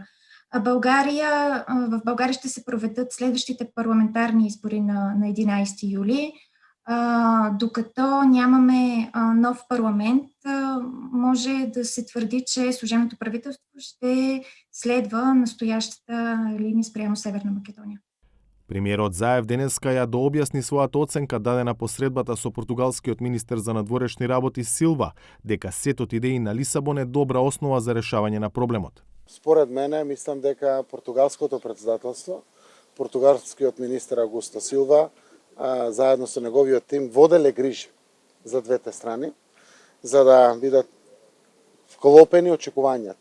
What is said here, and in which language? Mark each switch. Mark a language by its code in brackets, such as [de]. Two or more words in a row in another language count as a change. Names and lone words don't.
[bg] В България ще се проведат следващите парламентарни избори на 11 юли. Докато нямаме нов парламент, може да се твърди, че служебното правителство ще следва настоящата линия спрямо Северна Македонија. [mk] Премиерот Заев денеска ја дообјасни својата оценка дадена по средбата со португалскиот министер за надворешни работи Силва, дека сетот идеи на Лисабон е добра основа за решавање на проблемот. Според мене, мислам дека португалското председателство, португалскиот министер Агусто Силва, заедно со неговиот тим воделе грижи за двете страни, за да бидат вклопени очекувањата.